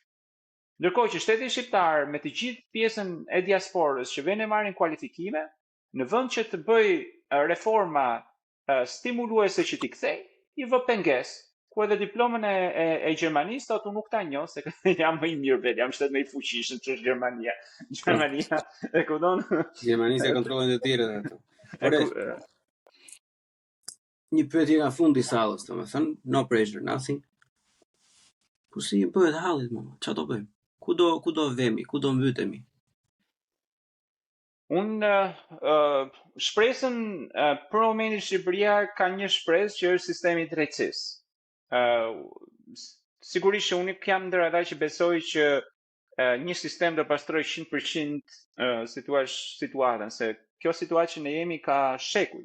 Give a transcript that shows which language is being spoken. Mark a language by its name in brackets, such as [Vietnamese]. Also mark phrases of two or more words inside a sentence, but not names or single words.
[Albanian] Ndërkohë që shteti shqiptar me të gjithë pjesën e diasporës që vjen e marrin kualifikime, në vend që të bëj reforma stimuluese që t'i kthej, i vë pengesë, ku edhe diplomën e Gjermanisë thotë unë nuk ta njoh se jam më i mirë vetë, jam shtet më i fuqishëm që është Gjermania. Gjermania e kupton? Gjermania kontrollojnë të tjerët ato. Një pyetje nga fundi i sallës, domethënë, [English] no pressure, nothing. [Albanian] Po si bëhet halli më? Çfarë do bëjmë? Ku do vemi? Ku do mbytemi? Unë shpresën për momentin Shqipëria ka një shpresë që është sistemi i drejtësisë. Sigurisht që unë jam ndër ata që besoj që një sistem do pastroj 100% situatën, se kjo situatë që ne jemi ka shekuj.